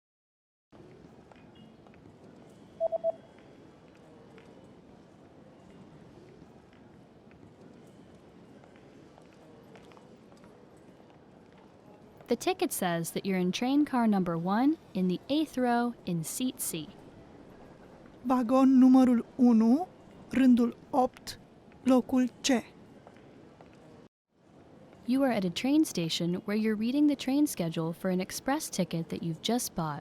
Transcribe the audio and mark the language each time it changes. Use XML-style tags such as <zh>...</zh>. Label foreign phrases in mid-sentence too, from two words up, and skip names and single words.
<en>The ticket says that you're in train car number 1 in the 8th row in seat C.</en> <ro>Vagon numărul 1, rândul 8, locul C.</ro> <en>You are at a train station where you're reading the train schedule for an express ticket that you've just bought.</en>